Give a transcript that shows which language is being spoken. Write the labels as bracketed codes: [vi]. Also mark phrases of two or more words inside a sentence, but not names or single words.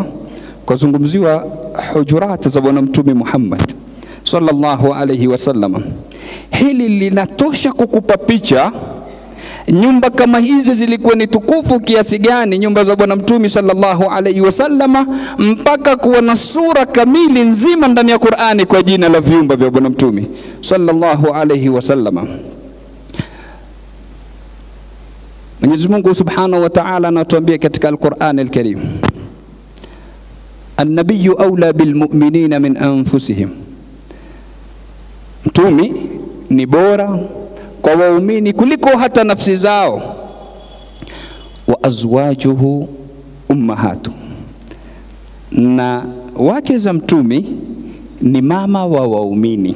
[sw] Kwa zungumziwa hujurat za bwana mtume Muhammad [ar] صلى الله عليه وسلم, [sw] hili linatosha kukupa picha nyumba kama hizi zilikuwa ni tukufu kiasi gani, nyumba za bwana mtume [ar] صلى الله عليه وسلم, [sw] mpaka kuwa na sura kamili nzima ndani ya Qur'ani kwa jina la viumba vya bwana mtume [ar] صلى الله عليه وسلم. [sw] Mwenyezi Mungu [ar] سبحانه وتعالى [sw] anatuambia katika [ar] القرآن الكريم, النبي أولى بالمؤمنين من أنفسهم, [sw] mtume ni bora kwa waumini kuliko hata nafsi zao. [ar] وأزواجه أمهات, [sw] na wake za mtume ni mama wa waumini.